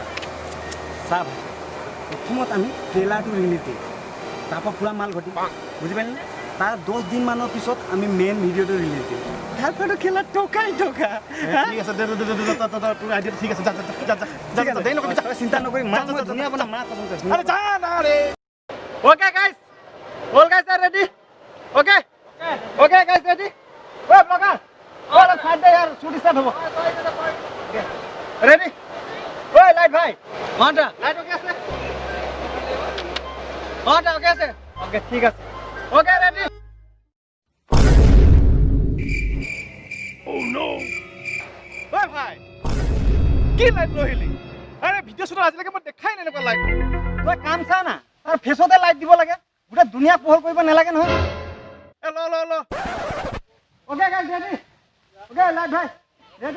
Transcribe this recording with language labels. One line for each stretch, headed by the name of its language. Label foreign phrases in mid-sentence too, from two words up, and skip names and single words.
Assamese: চা ভাই, প্ৰথমত আমি
English: trailer release
Assamese: দিম, তাৰপৰা পূৰা মাল ঘটিম, বুজি পালি নে? তাৰ 10 দিন মানৰ পিছত আমি
English: main video release
Assamese: দিম। তাৰপৰা খেলা টকাই টকা। ঠিক আছে, তোৰ আইডিয়া ঠিক আছে। চিন্তা নকৰি মাল মই ধুনীয়া বনাম।
English: Okay guys, all guys are ready? Okay guys ready? Vlogger, side there yaar, shoot start hobo. Ready?
Assamese: লাইট ভাই, অণ্টা
English: light okay
Assamese: আছে? অণ্টা অ'কে আছে? Okay, ঠিক আছে।
English: Okay ready? Oh no!
Assamese: ভাই কি লাইট ৰহিলি? আৰে
English: video shoot
Assamese: আজিলৈকে মই দেখাই নাই এনেকুৱা লাইট। তই কাম চা না, তাৰ ফেচতে লাইট দিব লাগে, গোটেই দুনিয়া পোহৰ কৰিব নালাগে নহয়। ল
English: Okay guys ready? Okay light bhai ready?